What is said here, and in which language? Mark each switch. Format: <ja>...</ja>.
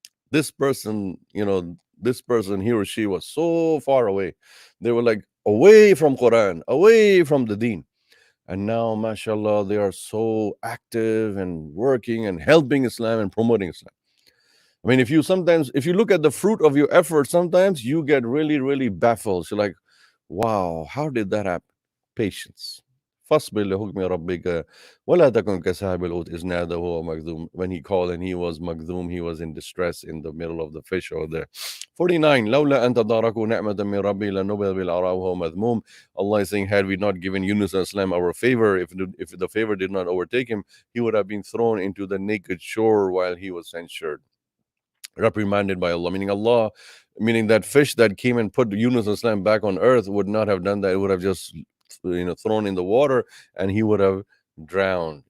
<en>This person, you know, this person, he or she was so far away. They were like away from Quran, away from the deen. And now, mashallah, they are so active and working and helping Islam and promoting Islam. I mean, if you look at the fruit of your effort, sometimes you get really, really baffled. You're like, wow, how did that happen? Patience.</en> <ar>فاصبر لحكم ربك ولا تكن كصاحب الحوت إذ نادى وهو مكذوم.</ar> <en>When he called and he was مكذوم, he was in distress in the middle of the fish over there. 49.</en> <ar>لولا أن تداركوا نعمة من ربي لنبذ بالعراء وهو مذموم.</ar> <en>Allah is saying, had we not given Yunus al-Islam our favor, if the favor did not overtake him, he would have been thrown into the naked shore while he was censured, reprimanded by Allah. Meaning that fish that came and put Yunus al-Islam back on earth would not have done that. It would have just thrown in the water and he would have drowned.</en>